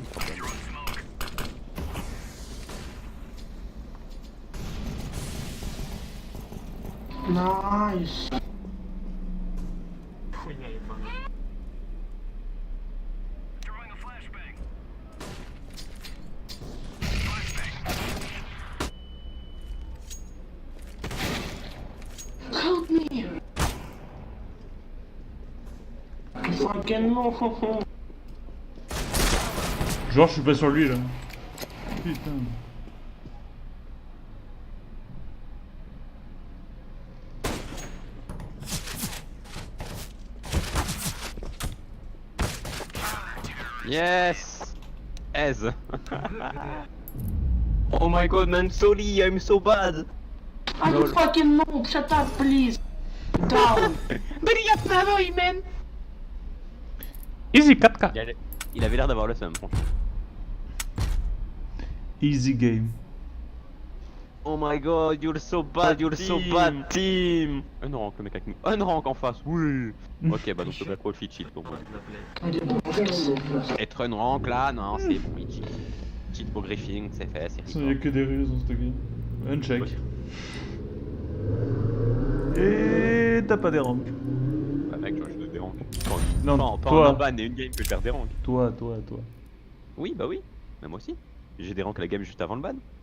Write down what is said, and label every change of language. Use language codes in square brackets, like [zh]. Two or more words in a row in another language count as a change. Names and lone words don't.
[fr] Mais pas grave. [en] Nice. [ru] хуйня ебаная. [en] Help me. Fucking no. [fr] Genre, je suis pas sur lui là. Putain. [en] Yes! Ez! Oh my god man, sorry, I'm so bad! I don't fucking know. Shut up, please. Down. Easy 4K. [fr] Il avait l'air d'avoir le seum, franchement. [en] Easy game. Oh my god, you're so bad, team! [fr] Un rank, le mec avec nous. Un rank en face, oui! Ok, bah donc le Black Wolf il cheat pour moi. [ru] Ладно, блядь. [fr] Être un rank là, non, c'est bon, il cheat. Cheat pour griffing, c'est fait, c'est Il y a rigolo. que des ruses dans cette game. Un check. Ouais. Et t'as pas des ranks. Bah mec, je joue des ranks. Non, Pas toi. en ban et une game que je perds des ranks. Toi. Oui, bah oui, mais moi aussi. J'ai des ranks la game juste avant le ban.